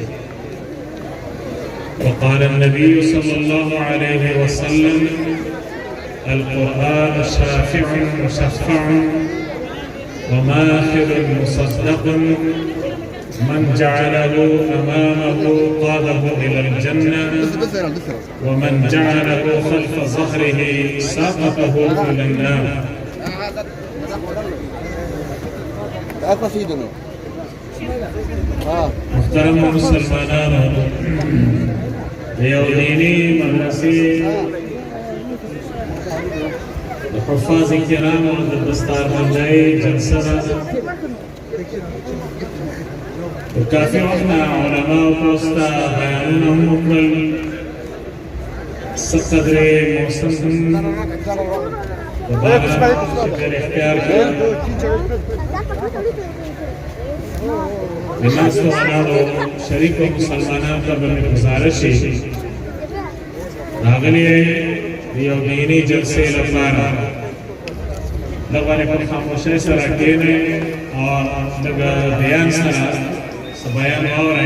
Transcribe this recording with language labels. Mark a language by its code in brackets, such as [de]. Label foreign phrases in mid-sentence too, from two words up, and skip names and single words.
[ar] وقال النبي صلى الله عليه وسلم: القرآن شافع مشفع وماخذ مصدق من جعله أمامه قاده إلى الجنة ومن جعله خلف ظهره ساقطه إلى النار. [ps] محترم مسلمانان، یو دینی مدرسې د حفاظ کرامو د دستاربندۍ جلسه ده. کافی وقت علماء پوستا بیانونه هم وکړل، څه قدرې موسم هم د باران شکر اختیار کړ. د ناستو ولاړو شریکو مسلمانانو ته به مې ګزارش شي راغلي د یو دیني جلسې لپاره دغه په خاموشۍ سره کښېنئ او لږ بیان سره بیان اورئ.